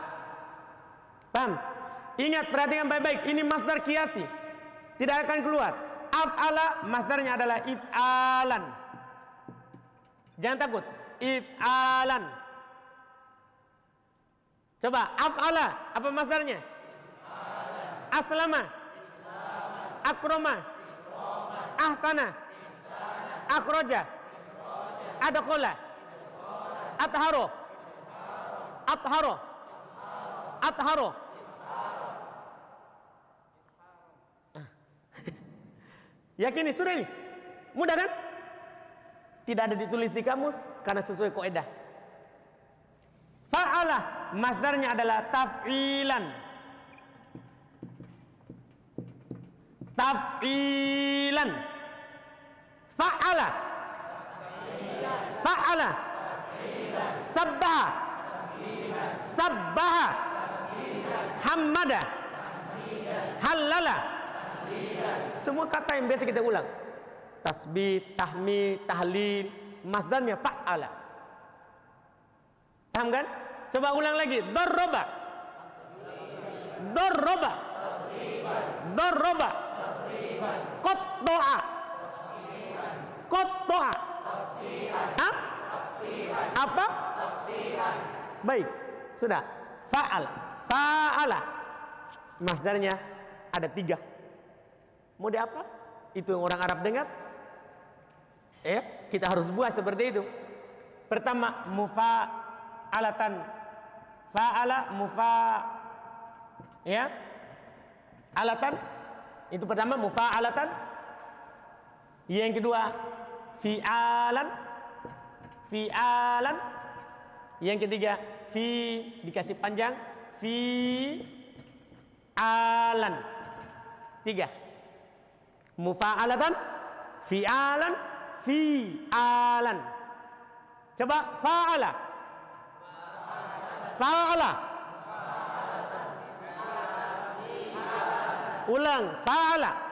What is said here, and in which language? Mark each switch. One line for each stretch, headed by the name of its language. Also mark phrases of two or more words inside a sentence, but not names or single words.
Indonesian: Paham? Ingat, perhatikan baik-baik. Ini
Arabic: مصدر قياسي,
Indonesian: tidak akan keluar. Af'ala masdarnya adalah if'alan. Jangan takut. If'alan. Coba af'ala, apa masdarnya?
Arabic: أسلم، أكرم، أحسن، أخرج، أدخل، أثر، أثر، أثر.
Indonesian: Yakini sudah ini? Mudah kan? Tidak ada ditulis di kamus karena sesuai kaidah. Fa'ala masdarnya adalah taf'ilan. Taf'ilan.
Arabic: فعّل. فعّل. سبّح. سبّح. حمّد. هلّل.
Indonesian: Semua kata yang biasa kita ulang.
Arabic: تسبيح، تحميد، تهليل,
Indonesian: masdarnya fa'ala. Paham kan? Coba ulang lagi.
Arabic: ضرّب. ضرّب. ضرّب. قطّع. قطّع.
Indonesian: Apa? Baik, sudah. Fa'ala. Fa'ala. Masdarnya ada 3. Mau di apa? Itu yang orang Arab dengar. Kita harus buat seperti itu. Pertama, mufa'alatan.
Arabic: فاعل مفا,
Indonesian: ya. Alatan. Itu pertama mufa'alatan. Yang kedua, fi'alan. Fi'alan. Yang ketiga, fi dikasih panjang, fi alan. 3.
Arabic: مفاعلة، فعال، فيعال.
Indonesian: Coba
Arabic: فاعل. فاعل.
Indonesian: Ulang, fa'ala.